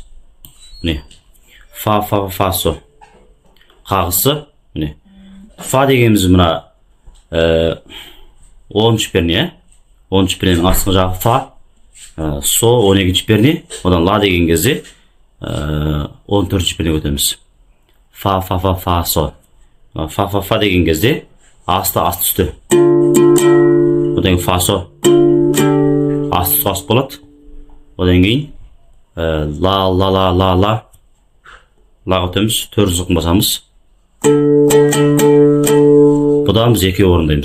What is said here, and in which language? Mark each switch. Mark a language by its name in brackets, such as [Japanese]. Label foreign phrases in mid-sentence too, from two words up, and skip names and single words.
[Kazakh] Міне, фа, фа, фа, со. Қағысы, міне. Фа дегеніміз мына 10-ші перне, 10-ші перненің астыңғы жағы фа, со 12-ші перне, одан ла деген кезде 14-ші перне өтеміз. Фа, фа, фа, фа, со. Фа, фа, фа деген кезде асты, асты үсті. Одан кейін фа, со. Асты үсті асты болады. Одан кейін ла, ла, ла, ла, ла. Лаға өтеміз, 4 зықын басамыз. Бұдан біз екеу орындаймыз.